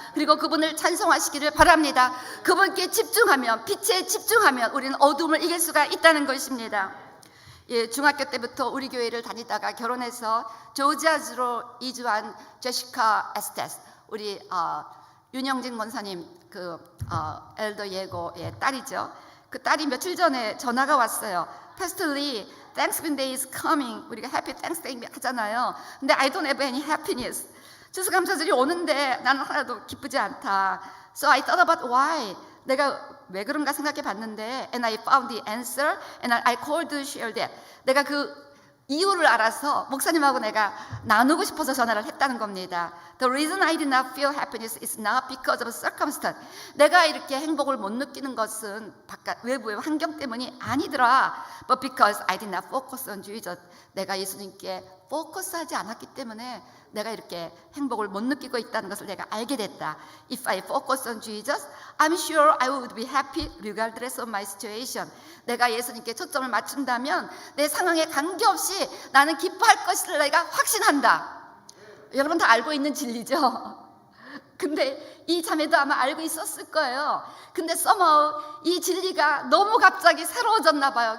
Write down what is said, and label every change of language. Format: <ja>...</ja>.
<ko>그리고 그분을 찬송하시기를 바랍니다. 그분께 집중하면, 빛에 집중하면 우리는 어둠을 이길 수가 있다는 것입니다. 예, 중학교 때부터 우리 교회를 다니다가 결혼해서 조지아주로 이주한 제시카 에스테스, 우리 윤영진 권사님 엘더 예고의 딸이죠. 그 딸이 며칠 전에 전화가 왔어요.</ko> <en>Pastor Lee, Thanksgiving Day is coming.</en> <ko>우리가</ko> <en>Happy Thanksgiving</en> <ko>하잖아요. 근데</ko> <en>I don't have any happiness.</en> <ko>추수감사절이 오는데 나는 하나도 기쁘지 않다.</ko> <en>So I thought about why.</en> <ko>내가 왜 그런가 생각해 봤는데</ko> <en>And I found the answer and I called to share that.</en> <ko>내가 그 이유를 알아서 목사님하고 내가 나누고 싶어서 전화를 했다는 겁니다.</ko> <en>The reason I did not feel happiness is not because of circumstance.</en> <ko>내가 이렇게 행복을 못 느끼는 것은 바깥 외부의 환경 때문이 아니더라.</ko> <en>But because I did not focus on Jesus.</en> <ko>내가 예수님께 포커스하지 않았기 때문에 내가 이렇게 행복을 못 느끼고 있다는 것을 내가 알게 됐다.</ko> <en>If I focus on Jesus, I'm sure I would be happy regardless of my situation.</en> <ko>내가 예수님께 초점을 맞춘다면 내 상황에 관계없이 나는 기뻐할 것을 내가 확신한다. 여러분 다 알고 있는 진리죠? 근데 이 자매도 아마 알고 있었을 거예요. 근데 somehow 이 진리가 너무 갑자기 새로워졌나 봐요.</ko>